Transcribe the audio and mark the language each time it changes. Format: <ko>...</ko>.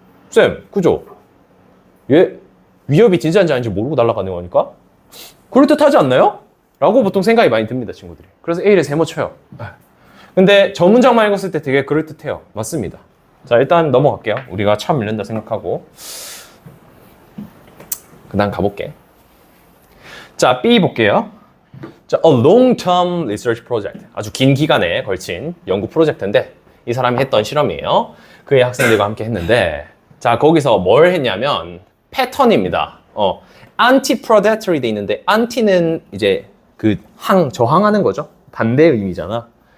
<ko>쌤, 그죠? 얘 위협이 진짜인지 아닌지 모르고 날아가는 거니까 그럴듯하지 않나요? 라고 보통 생각이 많이 듭니다, 친구들이. 그래서 A를 세모 쳐요. 근데 저 문장만 읽었을 때 되게 그럴듯해요. 맞습니다. 자, 일단 넘어갈게요. 우리가 처음 읽는다 생각하고 그 다음 가볼게. 자, B 볼게요.</ko> <en>자, a long-term research project.</en> <ko>아주 긴 기간에 걸친 연구 프로젝트인데 이 사람이 했던 실험이에요. 그의 학생들과 함께 했는데 자, 거기서 뭘 했냐면 패턴입니다. anti-predatory 돼 있는데 anti는 이제 그 저항하는 거죠. 반대의 의미잖아.</ko>